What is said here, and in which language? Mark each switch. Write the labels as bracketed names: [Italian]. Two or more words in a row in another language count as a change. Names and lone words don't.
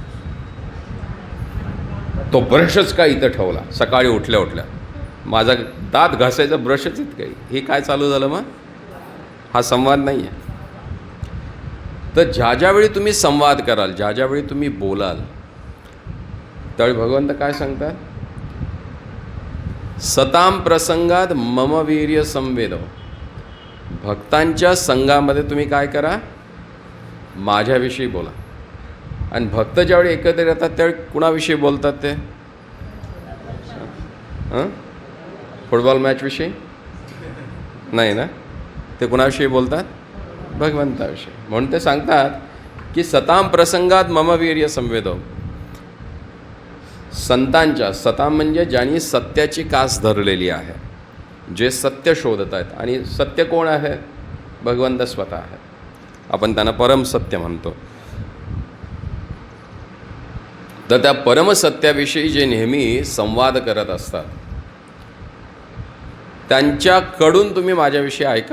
[Marathi] तो ब्रशच काय इथं ठेवला सकाळी उठल्या उठल्या, माझा दात घासायचा ब्रशच इतकं, हे काय चालू झालं मग? हा संवाद नाही आहे. तर ज्या ज्यावेळी तुम्ही संवाद कराल, ज्या ज्यावेळी तुम्ही बोलाल, त्यावेळी भगवंत काय सांगतात? [Sanskrit] सताम प्रसंगात मम वीर्य संवेद. [Marathi] भक्तांच्या संघामध्ये तुम्ही काय करा? माझ्याविषयी बोला. आणि भक्त ज्यावेळी एकत्र येतात त्यावेळी कुणाविषयी बोलतात ते? फुटबॉल मॅचविषयी नाही ना, ते कुणाविषयी बोलतात? भगवंताविषयी. म्हणून ते सांगतात की [Sanskrit] सताम प्रसंगात मम वीर्य संवेदो. [Marathi] संतांच्या, सताम म्हणजे ज्यांनी सत्याची कास धरलेली आहे, जे सत्य शोधत आहेत. आणि सत्य कोण आहे? भगवंत स्वतः आहे. आपण त्यांना परमसत्य म्हणतो. तर त्या परमसत्याविषयी जे नेहमी संवाद करत असतात, त्यांच्याकडून तुम्ही माझ्याविषयी ऐका.